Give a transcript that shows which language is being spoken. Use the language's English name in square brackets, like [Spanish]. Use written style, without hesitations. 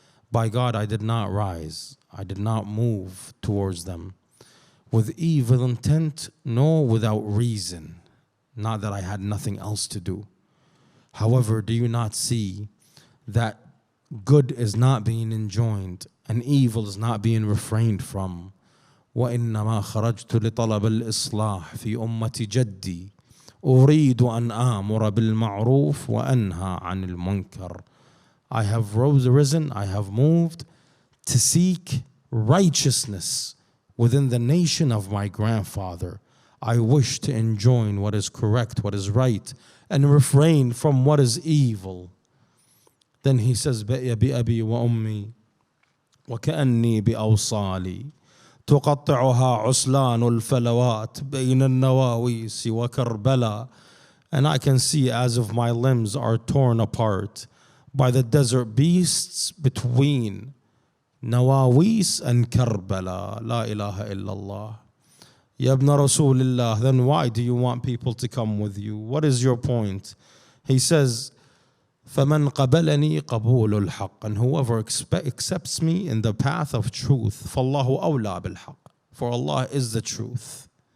[English] By God, I did not rise, I did not move towards them with evil intent, nor without reason. Not that I had nothing else to do. However, do you not see that good is not being enjoined and evil is not being refrained from? [Arabic] وإنما خرجت لطلب الإصلاح في أمة جدي أريد أن آمر بالمعروف وأنهى عن المنكر. [English] I have risen, I have moved to seek righteousness within the nation of my grandfather. I wish to enjoin what is correct, what is right, and refrain from what is evil. Then he says, [Arabic] بأبي وأمي وكأني بأوصالي تقطعها عسلان الفلوات بين النواويس وكربلاء. [English] And I can see as if my limbs are torn apart by the desert beasts between Nawawis and Karbala. [Arabic] La ilaha illallah. Ya ibn Rasulillah, [English] then why do you want people to come with you? What is your point? He says, [Arabic] فَمَنْ قَبَلَنِي قَبُولُ الْحَقِّ, [English] and whoever accepts me in the path of truth, [Arabic] فَاللَّهُ أَوْلَى بِالْحَقِّ, [English] for Allah is the truth.